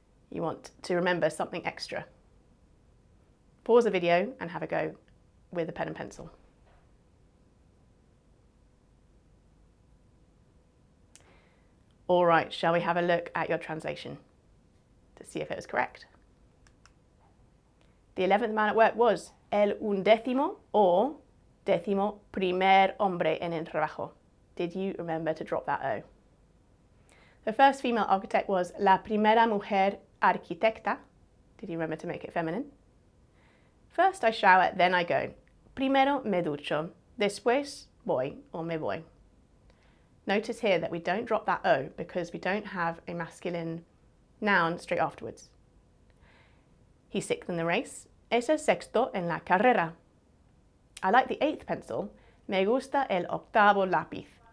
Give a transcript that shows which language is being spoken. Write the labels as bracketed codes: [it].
[en] You want to remember something extra. Pause the video and have a go with a pen and pencil. All right, shall we have a look at your translation to see if it was correct? The 11th man at work was [es] el undécimo or décimo primer hombre en el trabajo. [en] Did you remember to drop that O? The first female architect was [es] la primera mujer arquitecta. [en] Did you remember to make it feminine? First I shower, then I go. [es] Primero me ducho, después voy or me voy. [en] Notice here that we don't drop that O because we don't have a masculine noun straight afterwards. He's sixth in the race. [es] Es el sexto en la carrera. [en] I like the 8th pencil. [es] Me gusta el octavo lápiz.